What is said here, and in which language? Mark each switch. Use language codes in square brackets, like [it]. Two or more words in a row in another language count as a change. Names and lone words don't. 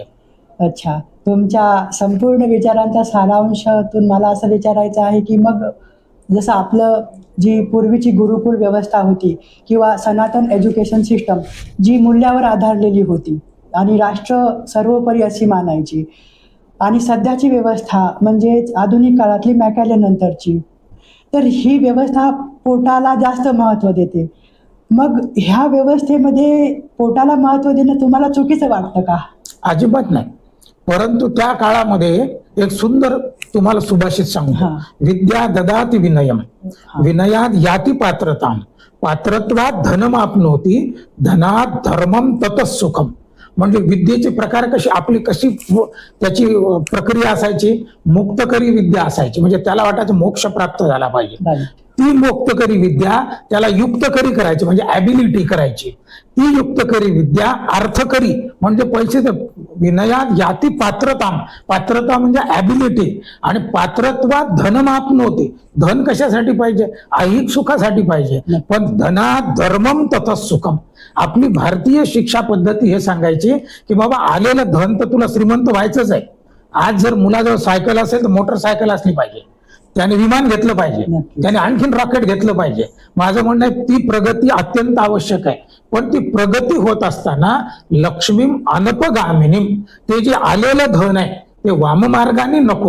[mr] अच्छा, तुमच्या संपूर्ण विचारांच्या सारांशातून मला असं विचारायचं आहे की मग जसं आपलं जी पूर्वीची गुरुकुल व्यवस्था होती किंवा सनातन [en] education system [mr] जी मूल्यावर आधारलेली होती आणि राष्ट्र सर्वोपरी अशी मानायची, आणि सध्याची व्यवस्था म्हणजे आधुनिक काळातली मॅकॅले नंतरची, तर ही व्यवस्था पोटाला जास्त महत्त्व देते. मग ह्या व्यवस्थेमध्ये पोटाला महत्त्व देणं तुम्हाला चुकीचं वाटतं का? अजिबात नाही. परंतु त्या काळामध्ये एक सुंदर तुम्हाला सुभाषित सांगतो, [sa] विद्या ददाति विनयम विनयात याति पात्रताम पात्रत्वात धनमाप्नोति धनात धर्मम ततः सुखम. [mr] म्हणजे विद्येचे प्रकार कशी आपली कशी त्याची प्रक्रिया असायची, मुक्तकरी विद्या असायची. म्हणजे त्याला वाटायचं मोक्ष प्राप्त झाला पाहिजे. ती मुक्तकरी विद्या त्याला युक्तकरी करायची, म्हणजे ॲबिलिटी करायची. ती युक्तकरी विद्या अर्थकरी म्हणजे पैसे. [sa] विनयात याती पात्रता, [mr] पात्रता म्हणजे ॲबिलिटी, आणि [sa] पात्रत्वात धनमाप्नोति. [mr] धन कशासाठी पाहिजे? ऐहिक सुखासाठी पाहिजे. पण [sa] धनात धर्मम ततः सुखम. [mr] आपली भारतीय शिक्षा पद्धती हे सांगायची की बाबा आलेलं धन तर तुला श्रीमंत व्हायचंच आहे. आज जर मुलाजवळ सायकल असेल तर मोटरसायकल असली पाहिजे, त्याने विमान घेतलं पाहिजे, त्याने आणखीन रॉकेट घेतलं पाहिजे. माझं म्हणणं आहे ती प्रगती अत्यंत आवश्यक आहे, पण ती प्रगती होत असताना [sa] लक्ष्मीम अनपगामिनीम, [mr] ते जे आलेलं धन आहे ते वाममार्गाने नको.